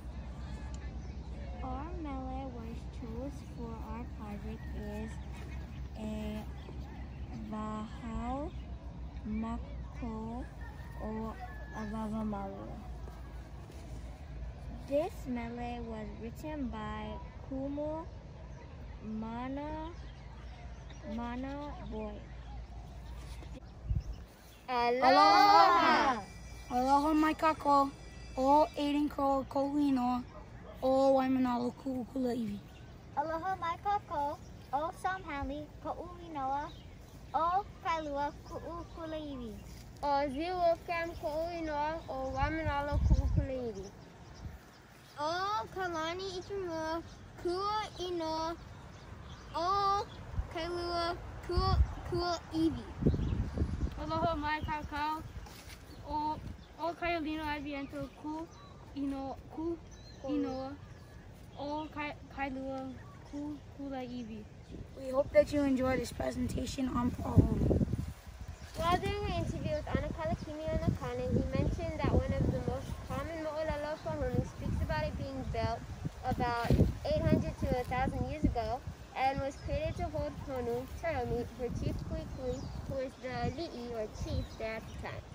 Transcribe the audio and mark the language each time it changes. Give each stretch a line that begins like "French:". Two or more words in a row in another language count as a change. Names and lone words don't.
English: Our mele was chose for our project is a Vahau Mako o Avavamalu. This mele was written by Kumu Mana Boy.
Hawaiian: Aloha! Aloha mai kako, o Aiden Crow Kolino, o Waimanalo Ku'ukula Iwi. Aloha mai kako, o Sam Hanley, Ko'uinoa, o Kailua Ku'ukuleiwi. O Ziwokam Ko'uinoa, o Wamanalo Ku'ukuleiwi. O Kalani Ikamua, Kua Inoa, O Kailua, Kua Iwi. Aloha mai kakao, o Kailino Aviento Inoa, o Kailua Kula Iwi.
English: We hope that you enjoyed this presentation on Pahonu. While doing an interview with Anakala Kimiona, he mentioned that one of the most common mo'olelo Pahonu speaks about it being built about 800 to 1,000 years ago and was created to hold Honu, turtle meat, for Chief Kuikui, who was the li'i or chief there at the time.